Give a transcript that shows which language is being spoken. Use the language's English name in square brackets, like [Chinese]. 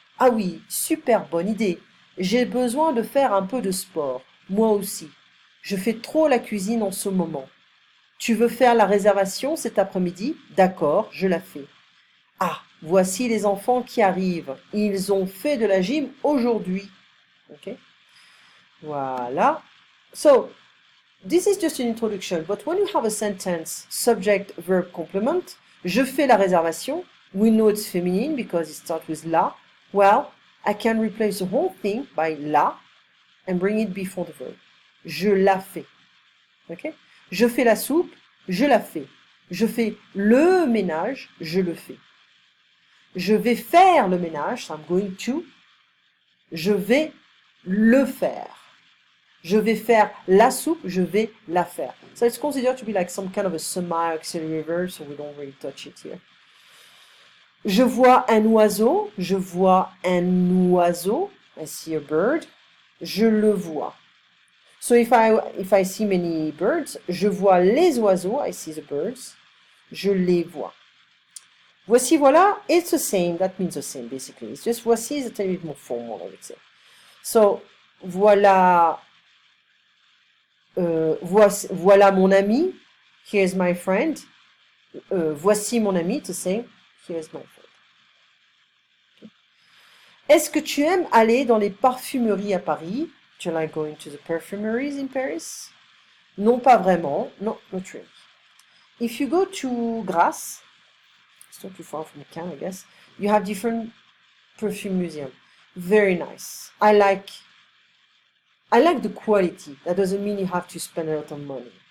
[French] Ah oui, super bonne idée. J'ai besoin de faire un peu de sport, moi aussi. Je fais trop la cuisine en ce moment. Tu veux faire la réservation cet après-midi? D'accord, je la fais. Ah, voici les enfants qui arrivent. Ils ont fait de la gym aujourd'hui. Ok? Voilà. [English] So, this is just an introduction, but when you have a sentence, subject, verb, complement, [French] je fais la réservation, [English] we know it's feminine because it starts with la, well, I can replace the whole thing by la and bring it before the verb. [French] Je la fais. Ok? Je fais la soupe, je la fais. Je fais le ménage, je le fais. Je vais faire le ménage, [English] so I'm going to. [French] Je vais le faire. Je vais faire la soupe, je vais la faire. [English] So it's considered to be like some kind of a semi-auxiliary verb, so we don't really touch it here. [French] Je vois un oiseau, je vois un oiseau. [English] I see a bird. [French] Je le vois. [English] So if I see many birds, [French] je vois les oiseaux, [English] I see the birds. [French] Je les vois. Voici, voilà, [English] it's the same, that means the same basically. It's just voici is a little bit more formal, I would say. So, voilà, [French] voilà mon ami, [English] here's my friend. [French] Voici mon ami, [English] to say, here's my friend. Okay. [French] Est-ce que tu aimes aller dans les parfumeries à Paris? [English] Do you like going to the perfumeries in Paris? [French] Non, pas vraiment. [English] No, not really. If you go to Grasse, it's not too far from Cannes, I guess, you have different perfume museum. Very nice. I like the quality. That doesn't mean you have to spend a lot of money.